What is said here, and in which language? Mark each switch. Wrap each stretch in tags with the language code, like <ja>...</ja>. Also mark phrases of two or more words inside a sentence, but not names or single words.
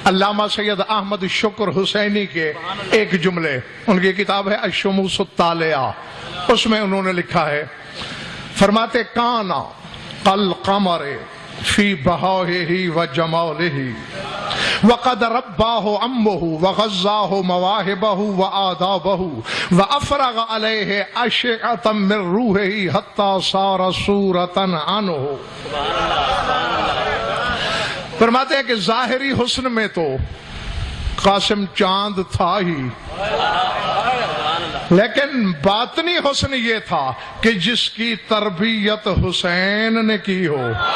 <ur>علامہ سید احمد شکر حسینی کے ایک جملے، ان کی کتاب ہے الشموس الطالعہ، اس میں انہوں نے لکھا ہے، فرماتے</ur> <ar>کانا القمر فی بہائہ و جمالہ وقد رباہ امہ وغذاہ مواہبہ وآدابہ وافرغ علیہ اشعۃ من روحہ حتی صار صورۃ عنہ۔</ar> <ur>فرماتے ہیں کہ ظاہری حسن میں تو قاسم چاند تھا ہی، لیکن باطنی حسن یہ تھا کہ جس کی تربیت حسین نے کی ہو۔</ur>